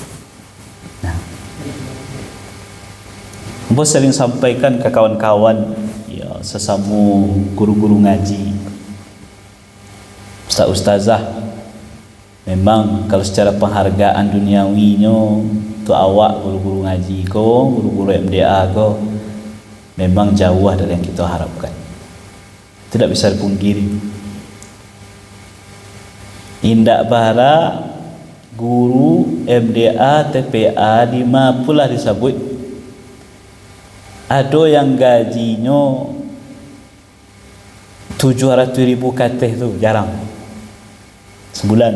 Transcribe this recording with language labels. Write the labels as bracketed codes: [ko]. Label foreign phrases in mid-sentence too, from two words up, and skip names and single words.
[id] Bos sering sampaikan ke kawan-kawan ya sesama guru-guru ngaji, ustaz-ustazah. Memang kalau secara penghargaan duniawinya tu awak guru-guru ngaji ko, guru-guru MDA ko memang jauh dari yang kita harapkan. Tidak bisa dipungkiri. [min] Indak bara guru MDA TPA 5 pula disebut. [id] Ada yang gajinya 700.000 [min] kateh tu [id] jarang sebulan.